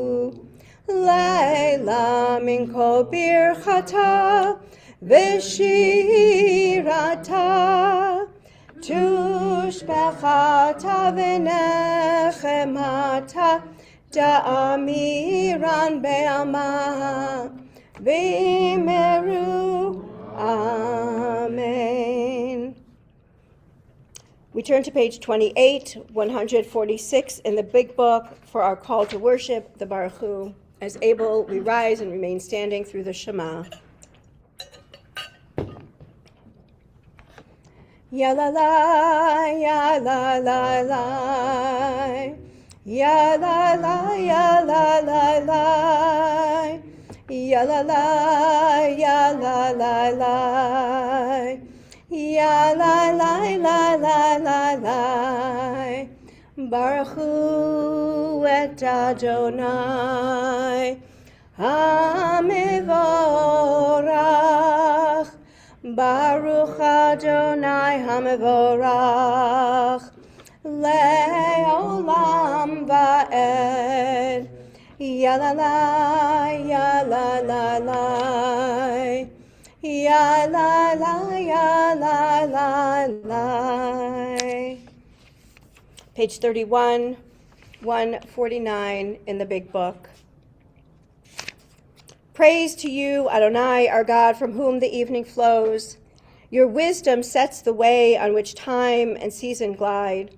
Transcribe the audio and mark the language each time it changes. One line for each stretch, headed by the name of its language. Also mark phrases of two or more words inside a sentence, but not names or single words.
Aramaic: לעלא מן כל ברכתא ושירתא, תשבחתא ונחמתא, דאמירן בעלמא, ואמרו. Amen.
English: We turn to page 28, 146 in the big book for our call to worship, the
Hebrew: ברוך הוא.
English: As able, we rise and remain standing through the Shema. Ya la la, ya la la la, ya la la, ya la la la, ya la la, ya la la la, ya la la la la la la.
Hebrew: ברוך הוא את אדוני המבורך. ברוך אדוני המבורך לעולם ועד. Ya la la, ya la la la, ya la la, ya la la la.
English: Page 31, 149 in the big book. Praise to you, Adonai, our God, from whom the evening flows. Your wisdom sets the way on which time and season glide.